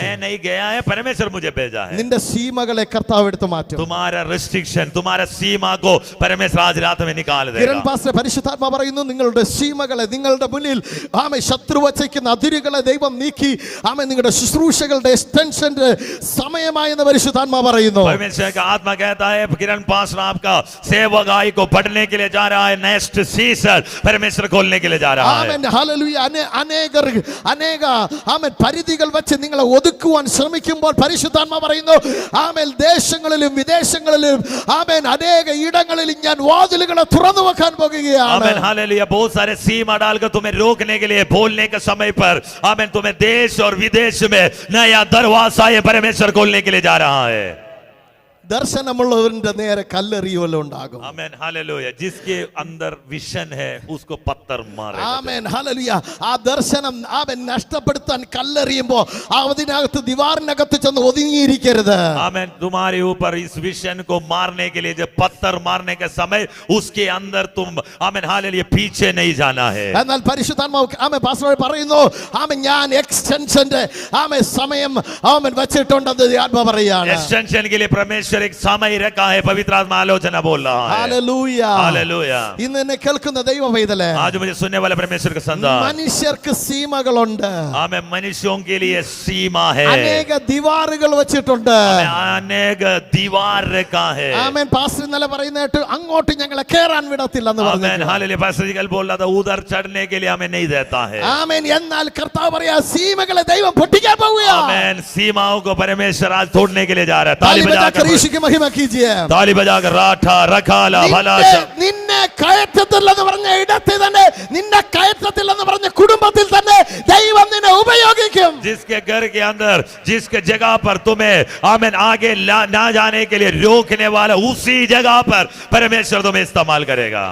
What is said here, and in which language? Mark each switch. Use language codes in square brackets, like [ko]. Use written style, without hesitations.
[hi] मैं नहीं गया है, परमेश्वर मुझे भेजा है। [ml] നിന്റെ സീമകളെ കർത്താവ് എടുത്തു മാറ്റും. [hi] तुम्हारा रिस्ट्रिक्शन, तुम्हारा सीमा को परमेश्वर आज रात में निकाल देगा। [ml] കിരൺ പാസ്റ്റർ പരിശുദ്ധാത്മാ പറയുന്നു, നിങ്ങളുടെ സീമകളെ, നിങ്ങളുടെ മുന്നിൽ ആമേൻ ശത്രു വച്ചിരിക്കുന്ന അതിരുകളെ ദൈവം നീക്കി ആമേൻ നിങ്ങളുടെ ശുശ്രൂഷകളുടെ എക്സ്റ്റൻഷന്റെ സമയമായെന്ന് പരിശുദ്ധാത്മാ പറയുന്നു. [hi] परमेश्वर का आत्मा कहता है किरण पास्टर आपका सेवकाई को बढ़ने के लिए जा रहा है, नेक्स्ट सीजन परमेश्वर खोलने के लिए जा रहा है। [ml] ആമേൻ. ഹല്ലേലൂയ. അനേക ആമേൻ പരിധികൾ വെച്ച് നിങ്ങളെ ഒതുക്കുവാൻ ശ്രമിക്കുമ്പോൾ പരിശുദ്ധാത്മാ പറയുന്നു, ആമേൻ ദേശങ്ങളിലും വിദേശങ്ങളിലും ആമേൻ അനേക ഇടങ്ങളിലും ഞാൻ വാതിലുകളെ തുറന്നു വെക്കാൻ പോകുകയാണ്. [hi] आमेन। हालेलुया। बहुत सारे सीमा डालकर तुम्हें रोकने के लिए बोलने के समय पर आमेन तुम्हें देश और विदेश में नया दरवाजा ये परमेश्वर खोलने के लिए जा रहा है। [ml] ദർശനമുള്ളവരുടെ നേരെ കല്ലെറിയുവല്ലോ ഉണ്ടാകും. [hi] आमेन। हालेलुया। जिसके अंदर विजन है उसको पत्थर मारेगा। [ml] ആമേൻ. ഹല്ലേലൂയ. ആ ദർശനം ആമേൻ നഷ്ടപ്പെടുത്താൻ കല്ലെറിയുമ്പോൾ അതിനകത്ത് ദിവാറിനകത്ത് ചെന്ന് ഒതുങ്ങിയിരിക്കരുത്. [hi] आमेन। तुम्हारे ऊपर इस विजन को मारने के लिए जब पत्थर मारने के समय उसके अंदर तुम आमेन हालेलुया पीछे नहीं जाना है। [ml] എന്നാൽ പരിശുദ്ധാത്മാവ് ആമേൻ പാസ്റ്റർ പറയുന്നു, ആമേൻ ഞാൻ എക്സ്റ്റൻഷന്റെ ആമേൻ സമയം ആമേൻ വെച്ചിട്ടുണ്ടെന്ന് ആത്മാ പറയാണ്. [hi] एक्सटेंशन के लिए परमेश्वर एक समय रखा है, पवित्र आत्मा आलोचना बोल रहा है। [ml] ഹല്ലേലൂയ. [hi] हालेलुया। [ml] ഇന്ന് എന്നെ കേൾക്കുന്ന ദൈവ പൈതലേ, [hi] आज मुझे सुनने वाले परमेश्वर का संतान, [ml] മനുഷ്യർക്ക് സീമകളുണ്ട്. [hi] आमेन मनुष्यों के लिए सीमा है, [ml] അനേക ദിവാറുകൾ വെച്ചിട്ടുണ്ട്. [hi] अनेक दीवार रखा है। [ml] ആമേൻ. പാസ്റ്റർ ഇന്നലെ പറയുന്ന കേട്ട് അങ്ങോട്ട് ഞങ്ങളെ കേറാൻ വിടത്തില്ലെന്ന് പറഞ്ഞു. [hi] आमेन। हालेलुया। पास्टर जी कल बोल रहा था उधर चढ़ने के लिए हमें नहीं देता है। [ml] ആമേൻ. എന്നാൽ കർത്താവ് പറയാ സീമകളെ ദൈവം പൊട്ടിക്കാൻ പോവുകയാണ്. [hi] आमेन। सीमाओं को परमेश्वर आज तोड़ने के लिए जा रहा है। താലി ബജാकर യേശുക്ക് മഹിമ കീജിയേ. ताली बजाकर राठा रखाला भलाशा [ml] നിന്നെ കയറ്റത്തില്ലെന്ന് പറഞ്ഞ ഇടത്തിൽ തന്നെ, നിന്നെ കയറ്റത്തില്ലെന്ന് പറഞ്ഞ കുടുംബത്തിൽ തന്നെ ദൈവം നിന്നെ ഉപയോഗിക്കും. [hi] जिसके घर के अंदर जिसके जगह पर तुम्हें आमेन आगे ना जाने के लिए रोकने वाला उसी जगह पर परमेश्वर तुम्हें इस्तेमाल करेगा।